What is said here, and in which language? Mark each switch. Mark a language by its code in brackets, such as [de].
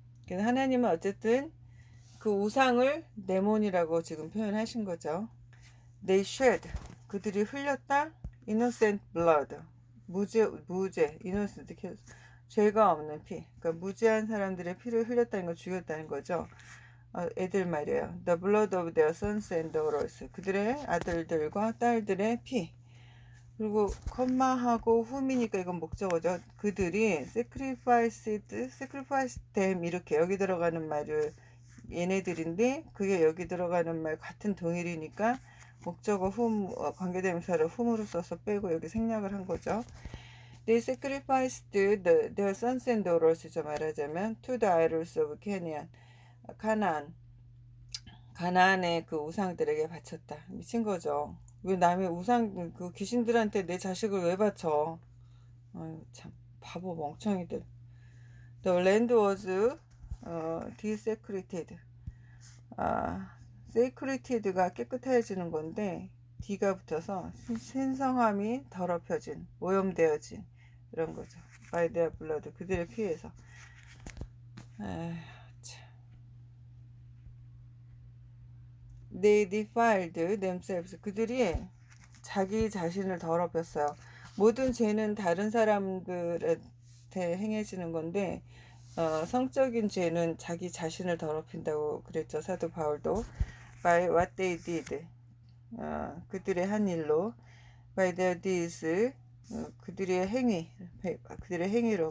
[ko] 하나님은 어쨌든 그 우상을 데몬이라고 지금 표현하신 거죠. [en] They shed, [ko] 그들이 흘렸다. [en] innocent blood, [ko] 무죄, [en] innocent, [ko] 죄가 없는 피. 그러니까 무죄한 사람들의 피를 흘렸다는 걸 죽였다는 거죠. 애들 말이에요. [en] The blood of their sons and daughters, [ko] 그들의 아들들과 딸들의 피. 그리고 컴마하고 훔이니까 이건 목적어죠. 그들이 [en] sacrifice them, [ko] 이렇게 여기 들어가는 말을 얘네들인데 그게 여기 들어가는 말 같은 동일이니까 목적어 관계대명사를 훔으로 써서 빼고 여기 생략을 한 거죠. [en] They sacrificed their sons and daughters, [ko] 말하자면 [en] to the idols of Canaan, [ko] 가나안의 그 우상들에게 바쳤다. 미친 거죠. 왜 남의 우상 그 귀신들한테 내 자식을 왜 바쳐? 아유 참 바보 멍청이들. [en] The land was desecrated. [ko] sacred가 깨끗해지는 건데 D가 붙어서 신성함이 더럽혀진, 오염되어진 이런 거죠. [en] by their blood, [ko] 그들의 피해서. [en] They defiled themselves, [ko] 그들이 자기 자신을 더럽혔어요. 모든 죄는 다른 사람들한테 행해지는 건데 성적인 죄는 자기 자신을 더럽힌다고 그랬죠. 사도 바울도. [en] by what they did, [ko] 그들의 한 일로. [en] by their deeds, [ko] 그들의 행위로.